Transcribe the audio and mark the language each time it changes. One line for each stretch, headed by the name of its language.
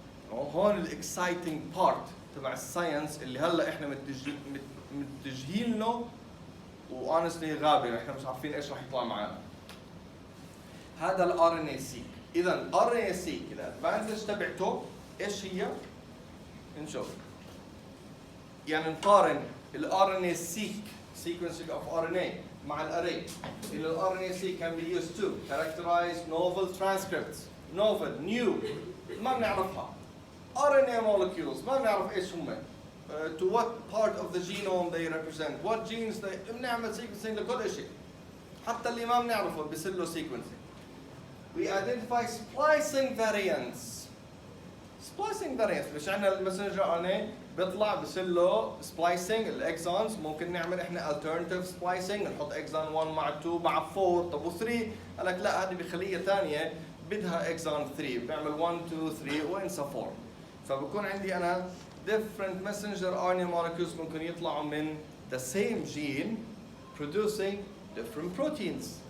Arabic: هون الاكسايتنج بارت تبع الساينس اللي هلا احنا متجهين له، وانستلي غابه احنا مش عارفين ايش راح يطلع معنا. هذا الار ان اي سيك. اذا الار ان اي سيك الادفانتج تبعته ايش هي؟ نشوف. يعني نقارن الار ان اي سيك
English: sequencing of RNA
Arabic: مع الاري.
English: ال RNA seq can be used to characterize novel transcripts.
Arabic: novel new ما بنعرفها. RNA molecules ما بنعرف ايش هم.
English: To what part of the genome they represent, what genes they
Arabic: بنعمل sequencing لكل شيء. حتى اللي ما بنعرفه بيصير له sequencing.
English: We identify splicing variants.
Arabic: splicing variants مش عندنا المسنجر RNA بيطلع بصير له splicing الاكسونز، ممكن نعمل احنا
English: alternative splicing،
Arabic: نحط اكسون 1 مع 2 مع 4، طب و3 قال لك لا هذه بخليه ثانيه بدها اكسون 3، بنعمل 1 2 3 وانسى 4.
English: فبكون عندي انا different messenger RNA molecules
Arabic: ممكن يطلعوا من
English: the same gene producing different proteins.